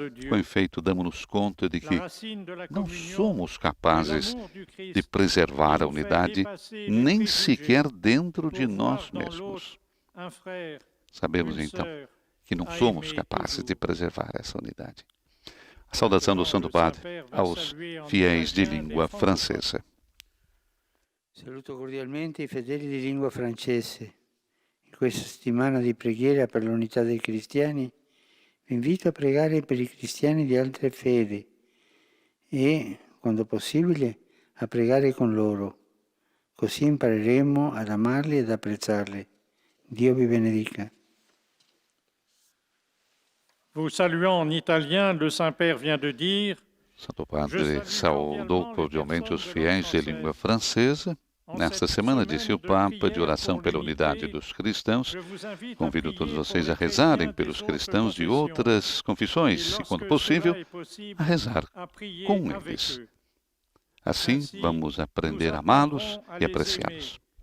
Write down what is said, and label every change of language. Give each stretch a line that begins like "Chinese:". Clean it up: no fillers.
Portuguese: Com efeito, damos-nos conta de que não somos capazes de preservar a unidade, nem sequer dentro de nós mesmos. Sabemos, então, que não somos capazes de preservar essa unidade. A saudação do Santo Padre aos fiéis de língua francesa.
Italian: Saluto cordialmente i fedeli di lingua francese. In questa settimana di preghiera per l'unità dei cristiani, vi invito a pregare per i cristiani di altre fedi e, quando possibile, a pregare con loro. Così impareremo ad amarli ed apprezzarli. Dio vi benedica.
French: Vous saluant en italien, le Saint-Père vient de dire:
Portuguese: Santo Padre saudou cordialmente os fiéis de língua francesa. Nesta semana, disse o Papa, de oração pela unidade dos cristãos, convido todos vocês a rezarem pelos cristãos de outras confissões e, quando possível, a rezar com eles. Assim, vamos aprender a amá-los e apreciá-los.